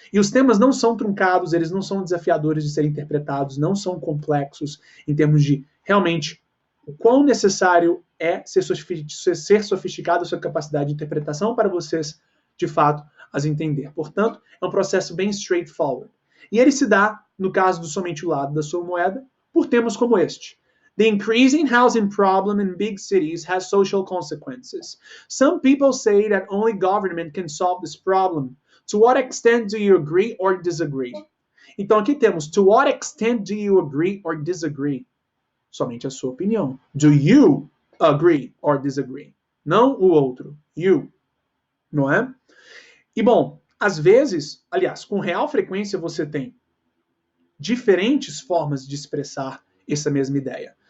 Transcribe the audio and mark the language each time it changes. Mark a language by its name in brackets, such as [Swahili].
[Portuguese] E os temas não são truncados, eles não são desafiadores de serem interpretados, não são complexos em termos de realmente o quão necessário é ser sofisticado a sua capacidade de interpretação para vocês, de fato, as entender. Portanto, é um processo bem straightforward. E ele se dá, no caso do somente o lado da sua moeda, por temas como este. [English] The increasing housing problem in big cities has social consequences. Some people say that only government can solve this problem. To what extent do you agree or disagree? [Portuguese] Então aqui temos [English] to what extent do you agree or disagree? [Portuguese] Somente a sua opinião. [English] Do you agree or disagree? [Portuguese] Não o outro. You. Não é? E bom, às vezes, aliás, com real frequência você tem diferentes formas de expressar essa mesma ideia.